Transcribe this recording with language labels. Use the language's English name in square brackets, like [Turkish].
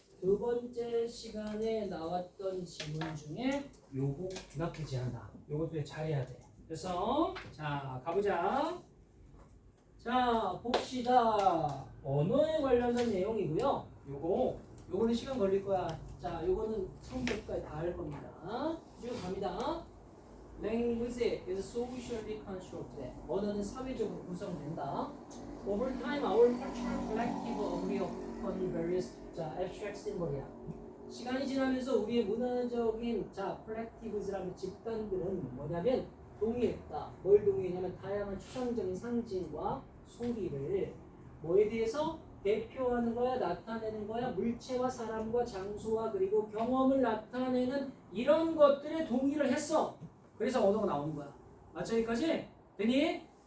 [Korean] 두 번째 시간에 나왔던 질문 중에 요거 나쁘지 않아. 요것도 잘해야 돼. 그래서 자, 가보자. 자, 봅시다. 언어에 관련된 내용이고요. 요거는 시간 걸릴 거야. 자, 요거는 처음부터까지 다 할 겁니다. 쭉 갑니다. [English] Language is socially constructed. [Korean] 언어는 사회적으로 구성된다. [English] Over time, our cultural collective agree upon various abstract symbol이야. [Korean] 시간이 지나면서 우리의 문화적인 collectives라는 집단들은 뭐냐면 동의했다. 뭘 동의했냐면 다양한 추상적인 상징과 소리를 뭐에 대해서 대표하는 거야, 나타내는 거야, 물체와 사람과 장소와 그리고 경험을 나타내는 이런 것들에 동의를 했어. 그래서 언어가 나오는 거야. 맞죠? 여기까지? 되니?